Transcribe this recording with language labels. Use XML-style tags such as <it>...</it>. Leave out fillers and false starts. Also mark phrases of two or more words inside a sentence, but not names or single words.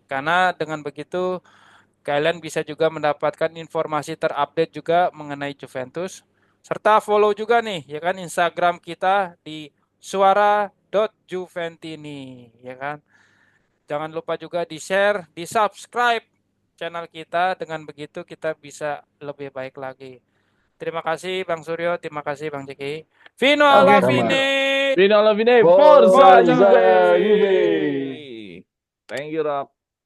<id>Karena dengan begitu kalian bisa juga mendapatkan informasi terupdate juga mengenai Juventus serta follow juga nih ya kan Instagram kita di suara.juventini ya kan. Jangan lupa juga di-share, di-subscribe channel kita. Dengan begitu kita bisa lebih baik lagi. Terima kasih Bang Suryo, terima kasih Bang Jeki.</id> <it>Fino alla</it> <id>Sama-sama.</id> <it>fine. Vino alla fine, Forza Forza Forza Juve! Juve. Juve.</it> <en>Thank you, Rock.</en>